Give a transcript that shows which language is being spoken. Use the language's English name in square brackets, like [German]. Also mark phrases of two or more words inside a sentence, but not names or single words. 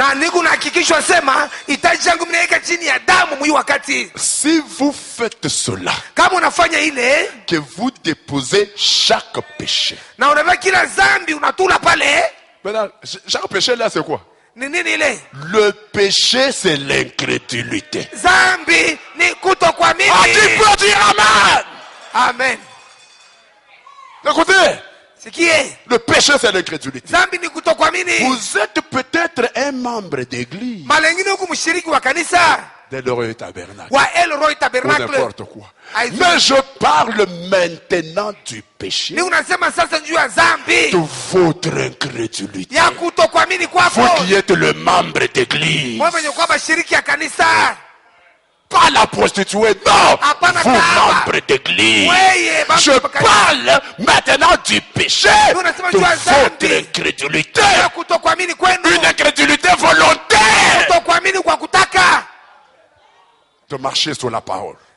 [French] Si vous faites cela, que vous déposez chaque péché. Maintenant, chaque péché là c'est quoi? Le péché, c'est l'incrédulité. [Swahili] Zambi ni kutokuamini. [French] Tu peux dire Amen. Amen. Écoutez. Ce qui est. Le péché, c'est l'incrédulité. [Swahili] Zambi ni kutokuamini. [French] Vous êtes peut-être un membre d'église. [Swahili] Malengine huku mshiriki wa kanisa. [French] D'El-Roi Tabernacle. [Swahili] Wa El-Roi Tabernacle. [French] Ou n'importe quoi. Mais je parle maintenant du péché. [Swahili] Ni unasema sasa juu ya zambi. [French] De votre incrédulité. [Swahili] Ya kutokuamini kwako. [French] Vous qui êtes le membre d'église. [Swahili] Wewe mwenye kwamba shiriki ya kanisa. [French] Pas la prostituée, non. Vous, membre d'église. Je parle maintenant du péché. De votre incrédulité. Une incrédulité volontaire. De marcher sur la parole.